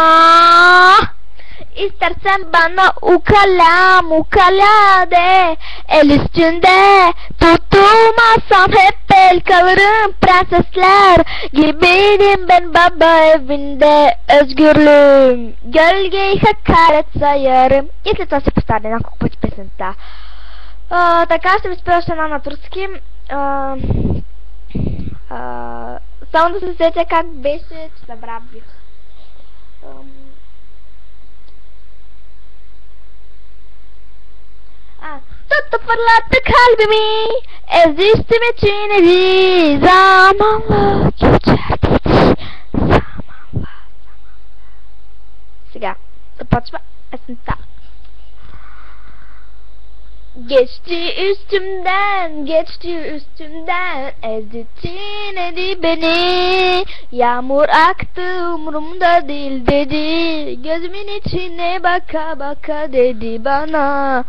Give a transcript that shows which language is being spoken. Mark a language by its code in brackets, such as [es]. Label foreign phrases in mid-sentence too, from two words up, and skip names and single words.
[tr] İstersen bana ukala de, el üstünde tutulmazsam hep el kalırım. Prensesler gibiydim ben baba evinde, özgürlüğüm gölgeyi hakaret sayarım. [bg] И след това се повтаря няколко пъти песента. Така ще ви спея още една на турски. Само да се сетя как беше, че забравих. [tr] Tuttu fırlattı kalbimi, ezişti ve çiğnedi. Zamanla geçer dedi. Zamanla. [bg] Сега започва есента. [tr] Geçti üstümden, ezdi çiğnedi beni. Yağmur aktı umurumda değil dedi. Gözümün içine baka baka dedi bana.